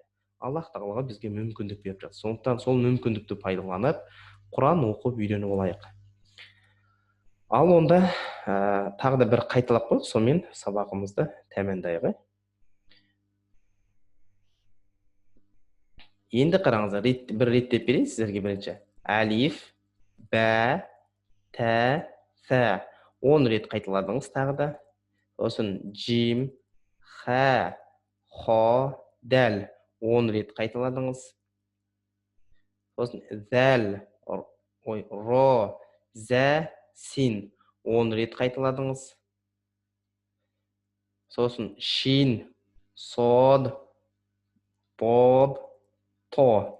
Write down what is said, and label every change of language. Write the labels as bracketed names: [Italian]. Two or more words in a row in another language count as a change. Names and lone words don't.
[Kazakh] Аллах тағала бізге мүмкіндік беріп жатыр. Сондықтан сол мүмкіндікті пайдаланып, Құран оқып үйреніп алайық. Ал онда тағы да бір қайталап қойып, сонымен сабағымызды тәмамдайық. Енді қараңыздар, бір реттеп берейін сіздерге бірінші. Әлиф, бә, тә, сә. 10 рет қайталадыңыз тағы да. Сосын джим, ха, хо, дәл. 10 рет қайталадыңыз. Сосын зәл, ро, зә, син. 10 рет қайталадыңыз. Сосын шин, сод, бод, то.